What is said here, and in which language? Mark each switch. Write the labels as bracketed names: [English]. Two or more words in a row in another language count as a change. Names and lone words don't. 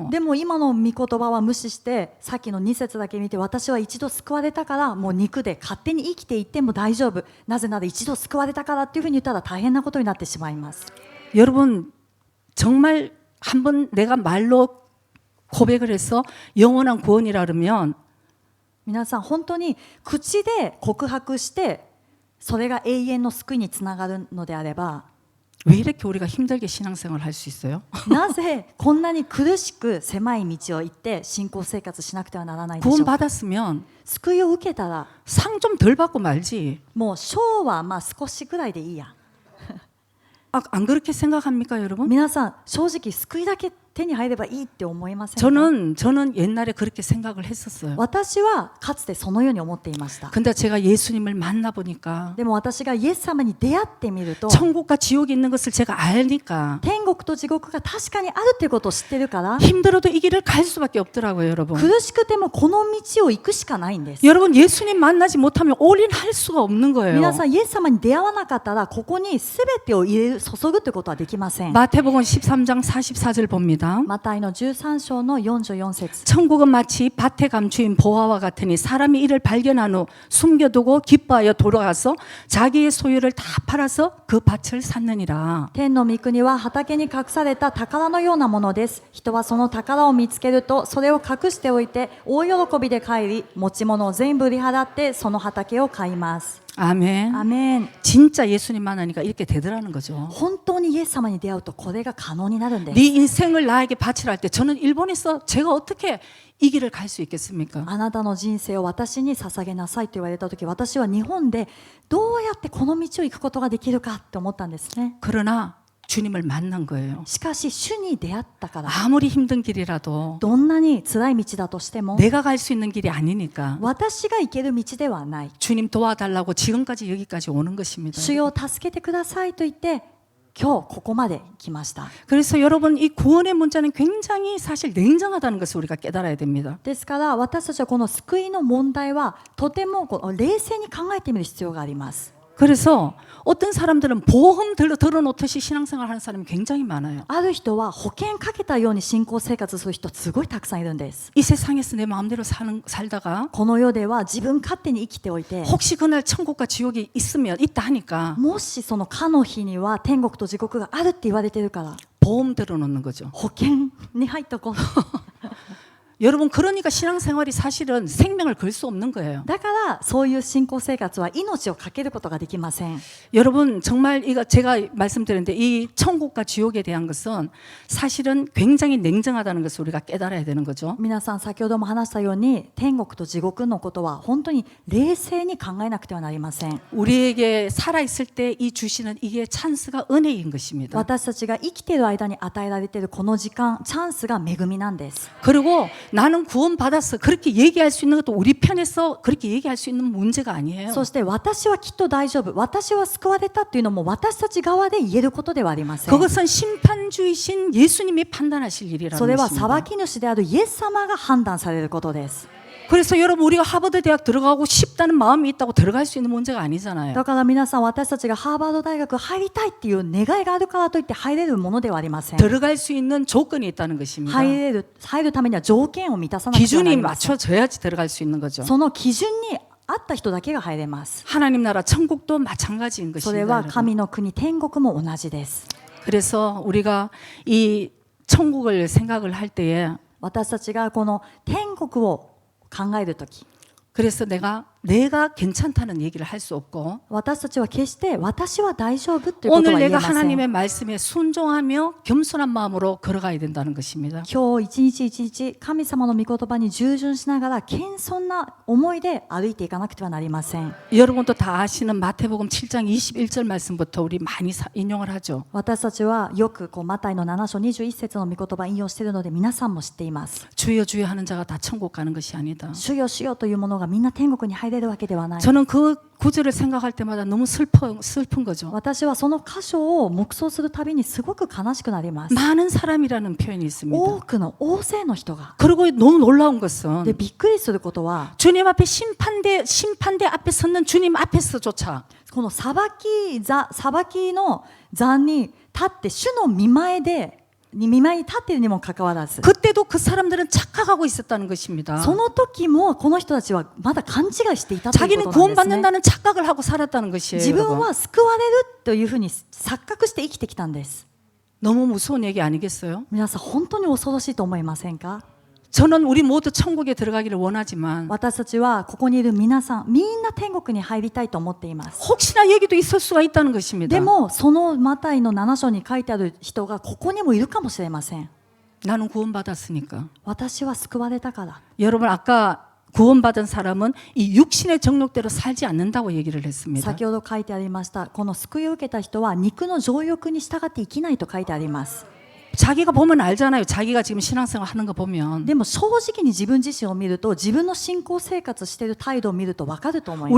[Japanese] でも今の御言葉は無視してさっきの2節だけ見て、私は一度救われたからもう肉で勝手に生きていっても大丈夫、なぜなら一度救われたからっていうふうに言ったら大変なことになってしまいます。 [Korean] 여러분 정말 한번 내가 말로 고백을 해서 영원한 구원이라 그러면 [Japanese] 皆さん本当に口で告白してそれが永遠の救いにつながるのであれば、 [Korean] 왜 이렇게 우리가 힘들게 신앙생활을 할 수 있어요? [Japanese] なぜこんなに苦しく狭い道を行って信仰生活しなくてはならないんでしょ [Korean] 구원 [Japanese] うか。 [Korean] 받았으면 [Japanese] 救いを受けたら [Korean] 상 좀 덜 받고 말지. [Japanese] もう賞はまあ少しぐらいでいいや。 [Korean] 안 그렇게 생각합니까, 여러분? [Japanese] 皆さん正直救いだけ手に入ればいいって思いませんか。 [Korean] 저는 옛날에 그렇게 생각을 했었어요. [Japanese] 私はかつてそのように思っていました。 [Korean] 근데 제가 예수님을 만나 보니까 [Japanese] でも私がイエス様に出会ってみると [Korean] 천국과 지옥이 있는 것을 제가 알니까 [Japanese] 天国と地獄が確かにあるっていうことを知ってるから [Korean] 힘들어도 이 길을 갈 수밖에 없더라고요, 여러분. [Japanese] 苦しくてもこの道を行くしかないんです。 [Korean] 여러분 예수님 만나지 못하면 올인할 수가 없는 거예요. [Japanese] 皆さんイエス様に出会わなかったらここに全てを入れる注ぐってことはできません。 [Korean] 마태복음 13장 44절 봅니다. [Japanese] マタイの13章の44節 [Korean] 천국은 마치 밭에 감추인 보화와 같으니 사람이 이를 발견한 후 숨겨두고 기뻐하여 돌아가서 자기의 소유를 다 팔아서 그 밭을 샀느니라. [Japanese] 天の御国は畑に隠された宝のようなものです。人はその宝を見つけるとそれを隠しておいて大喜びで帰り持ち物を全部売り払ってその畑を買います。 [Korean] 아멘. [Japanese] アメン。 [Korean] 진짜 예수님 만나니까 이렇게 되더라는 거죠. [Japanese] 本当にイエス様に出会うとこれが可能になるんです。 [Korean] 네 인생을 나에게 바치라 할 때 저는 일본에서 제가 어떻게 이 길을 갈 수 있겠습니까? [Japanese] あなたの人生を私に捧げなさいと言われた時私は日本でどうやってこの道を行くことができるかって思ったんですね。 [Korean] 그러나 주님을 만난 거예요. [Japanese] しかし主に出会ったから [Korean] 아무리 힘든 길이라도 [Japanese] どんなに辛い道だとしても [Korean] 내가 갈 수 있는 길이 아니니까 [Japanese] 私が行ける道ではない。 [Korean] 주님 도와달라고 지금까지 여기까지 오는 것입니다. [Japanese] 主よ助けてくださいと言って今日ここまで来ました。 [Korean] 그래서 여러분 이 구원의 문자는 굉장히 사실 냉정하다는 것을 우리가 깨달아야 됩니다. [Japanese] ですから私たちはこの救いの問題はとてもこの冷静に考えてみる必要があります。 [Korean] 그래서 어떤 사람들은 보험 들어놓듯이 신앙생활 하는 사람이 굉장히 많아요. [Japanese] ある人は保険かけたように信仰生活する人すごいたくさんいるんです。 [Korean] 이 세상에서 내 마음대로 살다가 [Japanese] この世では自分勝手に生きておいて [Korean] 혹시 그날 천국과 지옥이 있다 하니까 [Japanese] もしそのかの日には天国と地獄があるって言われてるから [Korean] 보험 들어놓는 거죠. [Japanese] 保険に入っとこう。 [Korean] 여러분 그러니까 신앙생활이 사실은 생명을 걸 수 없는 거예요. [Japanese] だからそういう信仰生活は命をかけることができません。 [Korean] 여러분 정말 이거 제가 말씀드렸는데 이 천국과 지옥에 대한 것은 사실은 굉장히 냉정하다는 것을 우리가 깨달아야 되는 거죠. [Japanese] 皆さん先ほども話したように天国と地獄のことは本当に冷静に考えなくてはなりません。 [Korean] 우리에게 살아있을 때 이 주시는 이게 찬스가 은혜인 것입니다. [Japanese] 私たちが生きている間に与えられているこの時間チャンスが恵みなんです。 [Korean] 그리고 나는 구원받았어 그렇게 얘기할 수 있는 것도 우리 편에서 그렇게 얘기할 수 있는 문제가 아니에요. [Japanese] そして私はきっと大丈夫、私は救われたっていうのも私たち側で言えることではありません。 [Korean] 그것은 심판주이신 예수님이 판단하실 일이라는 [Japanese] それは [Korean] 것입니다. [Japanese] 裁き主であるイエス様が判断されることです。 [Korean] 그래서 여러분 우리가 하버드 대학 들어가고 싶다는 마음이 있다고 들어갈 수 있는 문제가 아니잖아요. [Japanese] だから皆さん私たちがハーバード大学入りたいっていう願いがあるからといって入れるものではありません。 [Korean] 들어갈 수 있는 조건이 있다는 것입니다. [Japanese] 入るためには条件を満たさなくてはな [Korean] 기준이 [Japanese] りません。 [Korean] 맞춰져야지 들어갈 수 있는 거죠. [Japanese] その基準に合った人だけが入れます。 [Korean] 하나님 나라 천국도 마찬가지인 [Japanese] それ [Korean] 것입니다. [Japanese] は [Korean] 여러분. [Japanese] 神の国天国も同じです。 [Korean] 그래서 우리가 이 천국을 생각을 할 때에 [Japanese] 私たちがこの天国を考えるとき [Korean] 그래서 내가 괜찮다는 얘기를 할 수 없고 [Japanese] 私たちは決して私は大丈夫ということ [Korean] 오늘 [Japanese] は言え [Korean] 내가 [Japanese] ません。 [Korean] 하나님의 말씀에 순종하며 겸손한 마음으로 걸어가야 된다는 것입니다. [Japanese] 今日一日一日神様の御言葉に従順しながら謙遜な思いで歩いていかなくてはなりません。 [Korean] 여러분도 다 아시는 마태복음 7장 21절 말씀부터 우리 많이 인용을 하죠. [Japanese] 私たちはよくマタイの7章21節の御言葉引用しているので皆さんも知っています。 [Korean] 주여 주여 하는 자가 다 천국 가는 것이 아니다. [Japanese] 主よ主よというものがみんな天国に入れるわけではない。 [Korean] 저는 그 구절을 생각할 때마다 너무 슬픈 거죠. [Japanese] 私はその箇所を黙想するたびにすごく悲しくなります。 [Korean] 많은 사람이라는 표현이 있습니다. [Japanese] 多くの大勢の人が。 [Korean] 그리고 너무 놀라운 [Japanese] で [Korean] 것은 [Japanese] びっくりすることは [Korean] 주님 앞에 심판대 앞에 섰는 주님 앞에서조차 [Japanese] この裁きの座に立って主の見前に立っているにもかかわらず [Korean] 그때도 그 사람들은 착각하고 있었다는 것입니다. [Japanese] その時もこの人たちはまだ勘違いしていたという [Korean] 자기는 [Japanese] ことなんですね。 [Korean] 구원받는다는 착각을 하고 살았다는 것이에요. [Japanese] 自分 [Korean] 여러분. [Japanese] は救われるというふうに錯覚して生きてきたんです。 [Korean] 너무 무서운 얘기 아니겠어요? [Japanese] 皆さん本当に恐ろしいと思いませんか。 [Korean] 저는 우리 모두 천국에 들어가기를 원하지만 [Japanese] 私たちはここにいる皆さんみんな天国に入りたいと思っています。 [Korean] 혹시나 여기도 있을 수가 있다는 것입니다. [Japanese] でもそのマタイの7章に書いてある人がここにもいるかもしれません。 [Korean] 나는 구원받았으니까. [Japanese] 私は救われたから。 [Korean] 여러분 아까 구원받은 사람은 이 육신의 정욕대로 살지 않는다고 얘기를 했습니다. [Japanese] 先ほど書いてありましたこの救いを受けた人は肉の情欲に従って生きないと書いてあります。 [Korean] 자기가 보면 알잖아요. 자기가 지금 신앙생활 하는 거 보면 [Japanese] でも正直に自分自身を見ると自分の信仰生活している態度を見ると分かると思います。